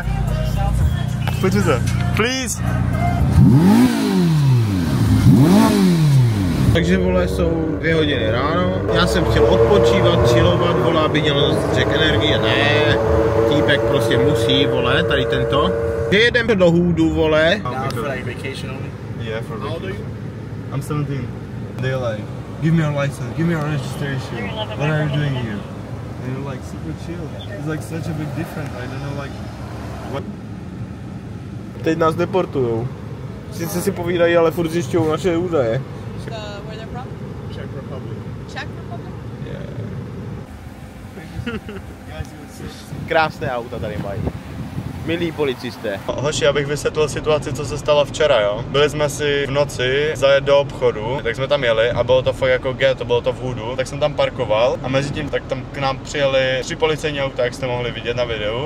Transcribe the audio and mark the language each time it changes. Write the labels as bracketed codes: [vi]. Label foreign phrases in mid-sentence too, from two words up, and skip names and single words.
[cs] Pojďme se. Please! Takže vole, jsou 2 hodiny ráno. Já jsem chtěl odpočívat, chillovat, vole, aby měl dostatek energie. Ne, týpek prostě musí, vole, tady tento. Že jedeme do Hoodu, vole. [en] Yeah, for vacation. I'm 17. Day life. give me your license, give me your registration. What are you doing here? And you're like super chill. It's like such a big difference. I don't know like what. [cs] Teď nás deportujou. Sice si povídají, ale furt zjišťují naše údaje. [en] Where they're from? Czech Republic. Czech Republic? [cs] Krásné auta tady mají. Milí policisté. Hoši, abych vysvětlil situaci, co se stalo včera, jo. Byli jsme si v noci zajet do obchodu, tak jsme tam jeli a bylo to fakt jako ghetto, bylo to v hoodu, tak jsem tam parkoval a mezi tím tak tam k nám přijeli 3 policejní auta, jak jste mohli vidět na videu.